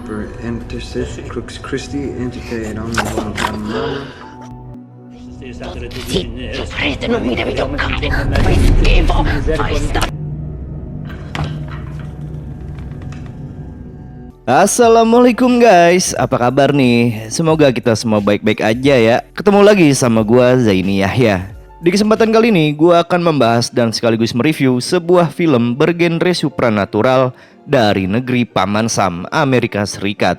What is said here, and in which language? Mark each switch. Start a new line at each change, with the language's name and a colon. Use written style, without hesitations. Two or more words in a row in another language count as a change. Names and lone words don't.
English: For intercession,
Latin: Crux Christi,
English: intercede on the one
Italian: Sofrete non mi devi toccare, fai schifo, fai sta...
Indonesian: Assalamualaikum guys, apa kabar nih? Semoga kita semua baik-baik aja ya. Ketemu lagi sama gua Zaini Yahya. Di kesempatan kali ini gua akan membahas dan sekaligus mereview sebuah film bergenre supranatural dari negeri Paman Sam, Amerika Serikat.